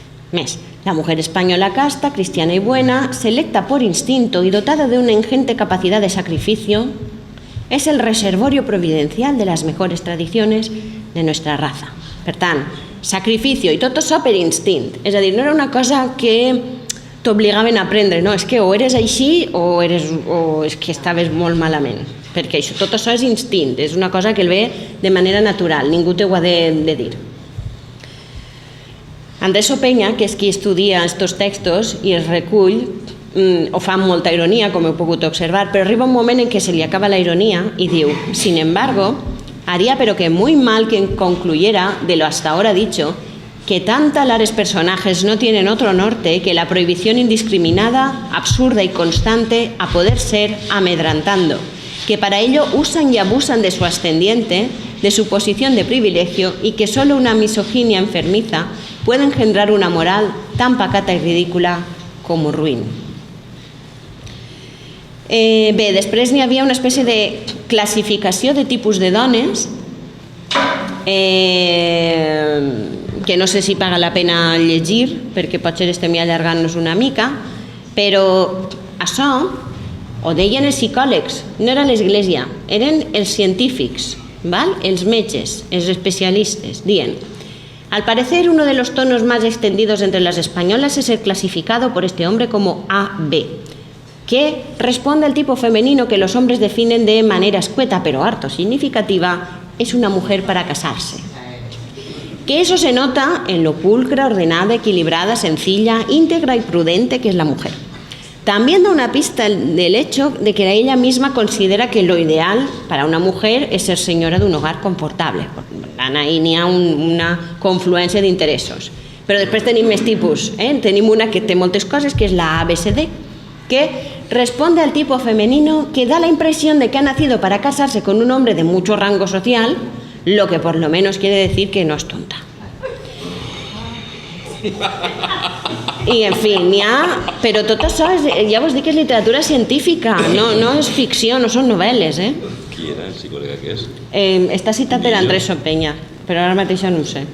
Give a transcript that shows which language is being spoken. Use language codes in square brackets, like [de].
[ca] Més, [es] la mujer española casta, cristiana y buena, selecta por instinto y dotada de una ingente capacidad de sacrificio, es el reservorio providencial de las mejores tradiciones de nuestra raza. [ca] Per tant, sacrificio i tot això per instint. És a dir, no era una cosa que t'obligaven a aprendre, no, és que o eres així o és que estaves molt malament, perquè tot això és instint, és una cosa que el ve de manera natural, ningú t'ho ha de dir. Andrés Opeña, que és qui estudia aquests textos i els recull, ho fa amb molta ironia, com heu pogut observar, però arriba un moment en què se li acaba la ironia i diu, [es] sin embargo, haría pero que muy mal que concluyera de lo hasta ahora dicho, que tan talares personajes no tienen otro norte que la prohibición indiscriminada, absurda y constante a poder ser amedrantando, que para ello usan y abusan de su ascendiente, de su posición de privilegio y que solo una misoginia enfermiza puede engendrar una moral tan pacata y ridícula como ruin. [ca] Bé, després n'hi havia una espècie de classificació de tipus de dones que no sé si paga la pena llegir, perquè potser estem allargant-nos una mica, però això ho deien els psicòlegs, no era l'Església, eren els científics, els metges, els especialistes, dient: [es] al parecer uno de los tonos más extendidos entre las españolas es el clasificado por este hombre como AB, que responde al tipo femenino que los hombres definen de manera escueta pero harto significativa, es una mujer para casarse. Que eso se nota en lo pulcra, ordenada, equilibrada, sencilla, íntegra y prudente que es la mujer. También da una pista del hecho de que ella misma considera que lo ideal para una mujer es ser señora de un hogar confortable. [ca] Ahí n'hi ha una confluència d'interessos. Però després tenim més tipus. Tenim una que té moltes coses, que és la ABCD, [es] que responde al tipo femenino que da la impresión de que ha nacido para casarse con un hombre de mucho rango social, lo que por lo menos quiere decir que no es tonta. [ca] I, en fi, n'hi ha... Però tot això, ja vos dic que és literatura científica, no és ficció, no són novel·les. Qui era el psicòleg aquest? Està citat per Andrés Opeña, però ara mateix no ho sé.